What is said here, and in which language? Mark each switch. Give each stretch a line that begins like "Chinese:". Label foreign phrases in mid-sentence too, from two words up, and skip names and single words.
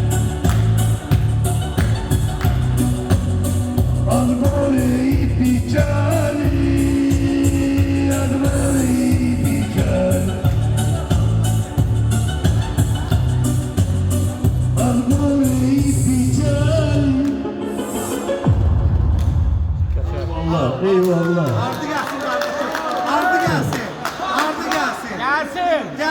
Russian: От горя и печали. От горя и печали. От горя и печали.
Azerbaijani: Eyvallah. Ardı gəlsin qardaşım. Ardı gəlsin. Ardı gəlsin.